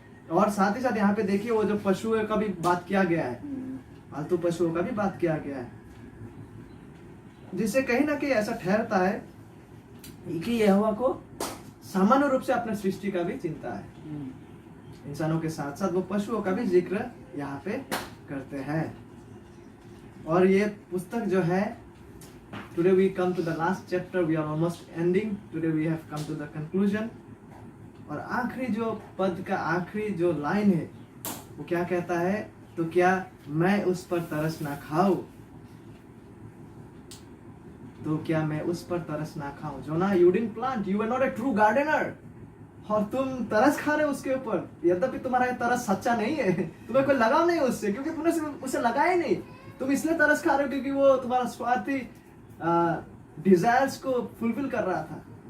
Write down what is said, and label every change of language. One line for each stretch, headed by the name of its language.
Hindi: और साथ ही साथ यहाँ पे देखिए वो जो पशुओं का भी बात किया गया है, पालतू पशुओं का भी बात किया गया है, जिससे कहीं ना कहीं ऐसा ठहरता है कि यहोवा को सामान्य रूप से अपने सृष्टि का भी चिंता है। इंसानों के साथ साथ वो पशुओं का भी जिक्र यहाँ पे करते हैं। और ये पुस्तक जो है,
English: today we come to the last chapter, we are almost ending, today we have come to the conclusion।
Hindi: और आखिरी जो पद का आखिरी जो लाइन है वो क्या कहता है, तो क्या मैं उस पर तरस ना खाऊं, तो क्या मैं उस पर तरस ना खाऊं। जोना,
English: you didn't plant, you were not a true gardener,
Hindi: और तुम तरस खा रहे हो उसके ऊपर, यद्यपि तुम्हारा ये तरस सच्चा नहीं है, तुम्हें कोई लगाव नहीं उससे, क्योंकि तुमने उसे लगाया नहीं, तुम इसलिए तरस खा रहे हो क्योंकि वो तुम्हारा स्वार्थी डिजायर्स को फुलफिल कर रहा था।